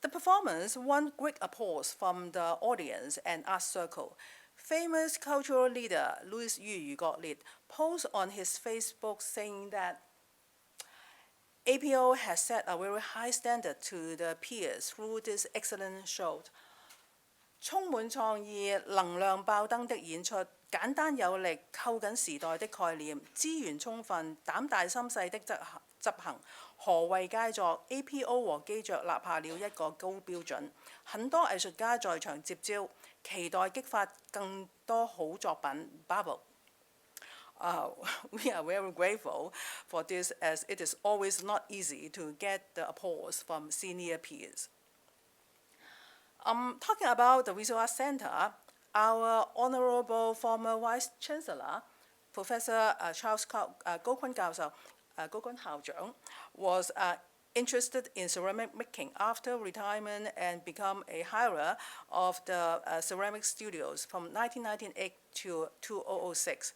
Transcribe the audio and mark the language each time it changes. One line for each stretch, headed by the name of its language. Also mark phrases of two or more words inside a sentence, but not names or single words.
English: The performance won great applause from the audience and art circle. Famous cultural leader Louis Yu posted on his Facebook saying that APO has set a very high standard to the peers through this excellent show.
Chinese: 充滿創意、能量爆燈的演出，簡單有力，扣緊時代的概念，資源充分，膽大心細的執行，何謂佳作 ？APO 和機著立下了一個高標準，很多藝術家在場接招，期待激發更多好作品。Bravo!
English: We are very grateful for this, as it is always not easy to get the applause from senior peers. Talking about the Visual Arts Center, our Honorable former Vice Chancellor, Professor Charles Goh Kun 校長, was interested in ceramic making after retirement and become a hirer of the ceramic studios from 1998 to 2006.